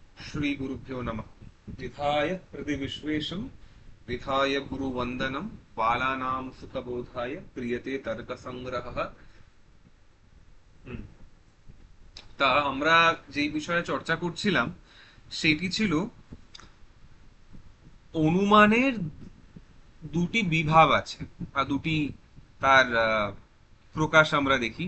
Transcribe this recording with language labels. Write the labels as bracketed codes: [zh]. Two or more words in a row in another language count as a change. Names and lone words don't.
[sa] श्री गुरुभ्यो नमः। विधाय हृदि विश्वेशं विधाय गुरुवंदनं बालानां सुखबोधाय क्रियते तर्क संग्रहः। [bn] তা আমরা যেই বিষয়ে চর্চা করছিলাম সেটি ছিল অনুমানের দুটি বিভাগ আছে বা দুটি তার প্রকাশ আমরা দেখি।